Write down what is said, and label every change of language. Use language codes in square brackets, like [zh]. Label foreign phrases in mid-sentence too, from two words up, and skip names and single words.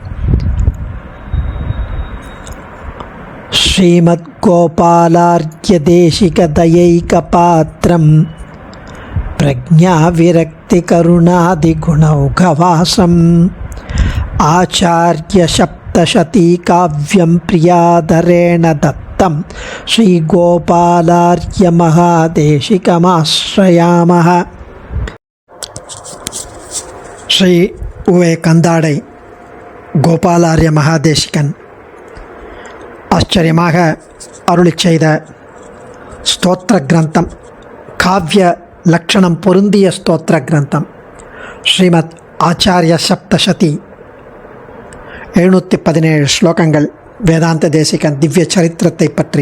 [sa] श्रीमद्गोपालार्घ्यदेशिकदयैकपात्रं प्रज्ञाविरक्तिकरुणादिगुणौघवासम् आचार्यसप्तशतीकाव्यं प्रियाधरेण दत्तं श्रीगोपालार्घ्यमहादेशिकमाश्रयामः। [ta] श्री उवे कंदाडை கோபாலார்ய மகாதேசிகன் ஆச்சரியமாக அருளிச் செய்த ஸ்தோத்திர கிரந்தம், காவிய லக்ஷணம் பொருந்திய ஸ்தோத்திர கிரந்தம் ஸ்ரீமத் ஆச்சாரிய சப்தசதி. 717 ஸ்லோகங்கள் வேதாந்த தேசிகன் திவ்ய சரித்திரத்தை பற்றி.